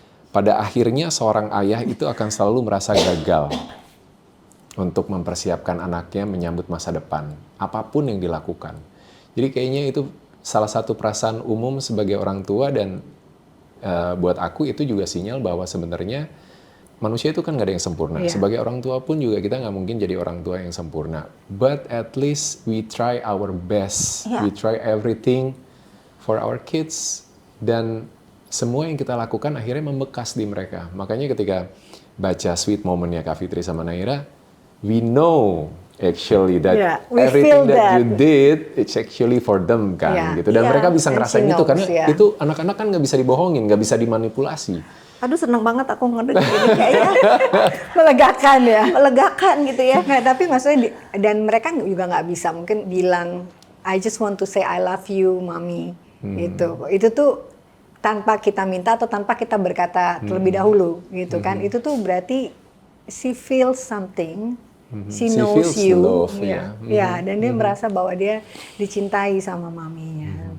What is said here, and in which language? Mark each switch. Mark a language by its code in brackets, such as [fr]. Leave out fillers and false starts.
[id] Pada akhirnya seorang ayah itu akan selalu merasa gagal untuk mempersiapkan anaknya menyambut masa depan, apapun yang dilakukan. Jadi kayaknya itu salah satu perasaan umum sebagai orang tua, dan buat aku itu juga sinyal bahwa sebenarnya manusia itu kan nggak ada yang sempurna. Sebagai orang tua pun juga kita nggak mungkin jadi orang tua yang sempurna. [en] But at least we try our best. We try everything for our kids. [id] Dan semua yang kita lakukan akhirnya membekas di mereka. Makanya ketika baca Sweet Moment-nya Kak Fitri sama Naira, [en] we know actually that everything that you did, it's actually for them [id] kan. Gitu. Dan mereka bisa ngerasain itu karena itu anak-anak kan nggak bisa dibohongin, nggak bisa dimanipulasi. Aduh seneng banget aku ngedengar ini kayaknya Melegakan ya. melegakan gitu ya. Nggak, tapi maksudnya dan mereka juga nggak bisa mungkin bilang [en] I just want to say I love you, [id] mami. Gitu. Itu tuh tanpa kita minta atau tanpa kita berkata terlebih dahulu, gitu kan? Itu tuh berarti [en] she feels something, she knows you, love, [id] ya, dan dia merasa bahwa dia dicintai sama maminya.